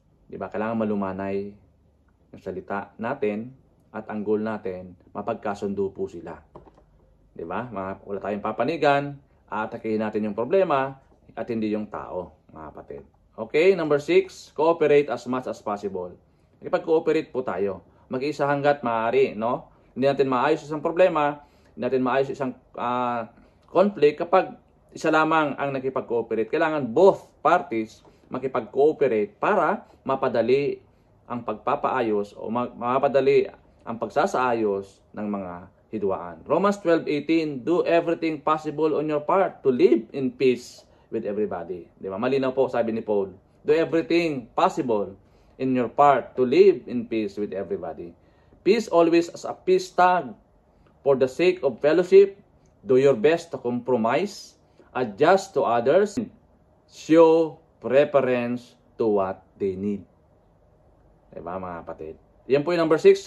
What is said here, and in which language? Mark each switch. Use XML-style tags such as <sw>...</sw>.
<tl>Diba? Kailangan malumanay yung salita natin at ang goal natin, mapagkasundo po sila. Diba? Wala tayong papanigan, atakihin natin yung problema at hindi yung tao, mga kapatid.</tl> <en>Okay, number 6, cooperate as much as possible.</en> <tl>Nakipag-cooperate po tayo. Mag-isa hanggat maaari, no? Hindi natin maayos isang problema, hindi natin maayos isang conflict kapag isa lamang ang nakipag-cooperate. Kailangan both parties makipag-cooperate para mapadali ang pagpapaayos o mapadali ang pagsasaayos ng mga hidwaan.</tl> <en>Romans 12:18, do everything possible on your part to live in peace with everybody.</en> <tl>Di ba? Malinaw po sabi ni</tl> <en>Paul. Do everything possible in your part to live in peace with everybody. Peace always as a peace tag. For the sake of fellowship, do your best to compromise, adjust to others, show preference to what they need.</en> <tl>Diba mga kapatid? Yan po yung number 6.</tl>